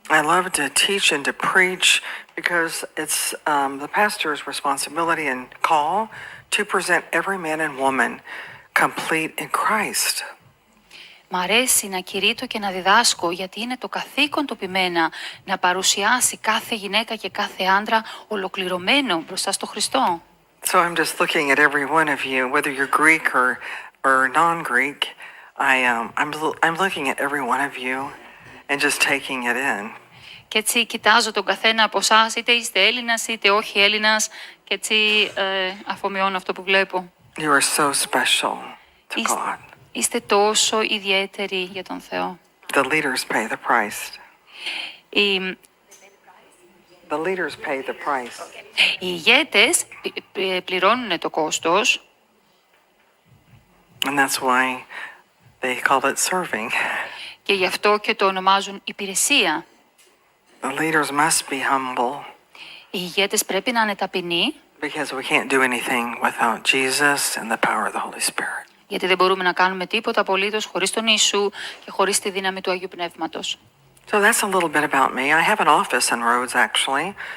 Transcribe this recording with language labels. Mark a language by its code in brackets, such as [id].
[en] I love to teach and to preach because it's the pastor's responsibility and call to present every man and woman complete in Christ. [el] Μ' αρέσει να κηρύττω και να διδάσκω γιατί είναι το καθήκον του Πιμένα να παρουσιάσει κάθε γυναίκα και κάθε άντρα ολοκληρωμένο μπροστά στο Χριστό. [en] So I'm just looking at every one of you, whether you're Greek or non-Greek. I'm looking at every one of you and just taking it in. [el] Και έτσι κοιτάζω τον καθένα από εσάς, είτε είστε Έλληνας είτε όχι Έλληνας, και έτσι αφομοιώνω αυτό που βλέπω. [en] You are so special to God. [el] Είστε τόσο ιδιαίτεροι για τον Θεό. [en] The leaders pay the price. The leaders pay the price. [el] Οι ηγέτες πληρώνουν το κόστος. [en] And that's why they call it serving. [el] Και γι' αυτό και το ονομάζουν υπηρεσία. [en] The leaders must be humble [el] Οι ηγέτες πρέπει να είναι ταπεινοί, [en] because we can't do anything without Jesus and the power of the Holy Spirit. [el] γιατί δεν μπορούμε να κάνουμε τίποτα απολύτως χωρίς τον Ιησού και χωρίς τη δύναμη του Αγίου Πνεύματος. [en] So that's a little bit about me. I have an office in Rhodes, actually.